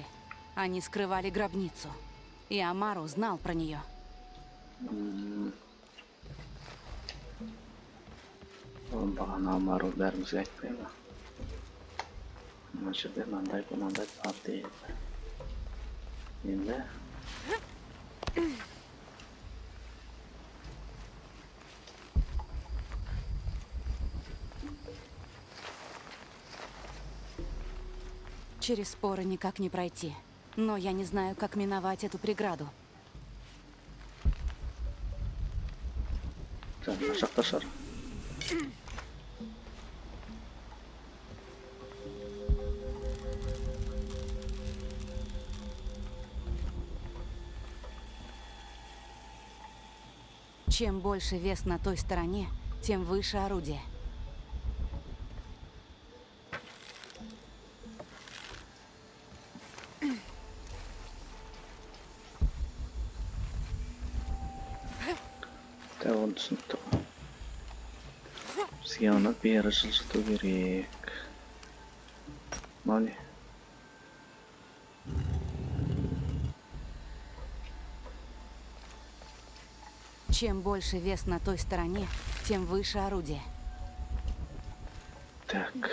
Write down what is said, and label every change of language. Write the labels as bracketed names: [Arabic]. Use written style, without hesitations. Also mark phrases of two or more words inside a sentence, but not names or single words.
[Russian] Они скрывали гробницу. И Амару знал про нее. [Kazakh] Бағана Амару бәрімізге айтпай ма? Мына жерде мынандай бар дейді. Енді [Russian] через споры никак не пройти. Но я не знаю, как миновать эту преграду. [Kazakh] мына жақта шығар. [Russian] Чем больше вес на той стороне, тем выше орудие. [Kazakh] Оны түсінікті ғой. Бізге оны бері жылжыту керек. Мынау не? [Russian] Чем больше вес на той стороне, тем выше орудие. Так.